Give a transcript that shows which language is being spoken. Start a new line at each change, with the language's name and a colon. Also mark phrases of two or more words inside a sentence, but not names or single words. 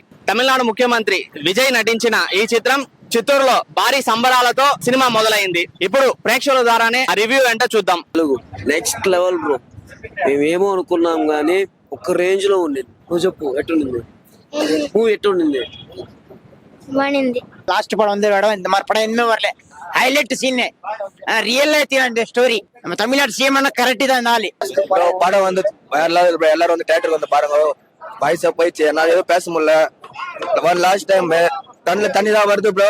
Telugu: తమిళనాడు ముఖ్యమంత్రి విజయ్ నటించిన ఈ చిత్రం చిత్తూరులో భారీ సంబరాలతో సినిమా మొదలైంది. ఇప్పుడు ప్రేక్షకుల ద్వారానే ఆ రివ్యూ ఏంటో చూద్దాం.
English: next level bro.
Telugu: మేమేమో అనుకున్నాం గానీ ఒక రేంజ్ లో ఉంది. నువ్వు చెప్పు ఎట్లుంది? నువ్వు ఎట్లుంది?
Tamil: லாஸ்ட் படம் வந்து மேடம் இந்த மாதிரி படம் இனிமே வரல.
English: highlight scene real life அந்த story.
Tamil: நம்ம தமிழ்நாடு சிஎம் கரெக்ட் தான் நாலு படம் வந்து எல்லாரும் வந்து தியேட்டருக்கு வந்து பாருங்க. வயசா போயிடுச்சு, என்னால எதுவும் பேச முடியல.
English: last time
Tamil: கண்ணுல தண்ணி தான் வருது ப்ரோ.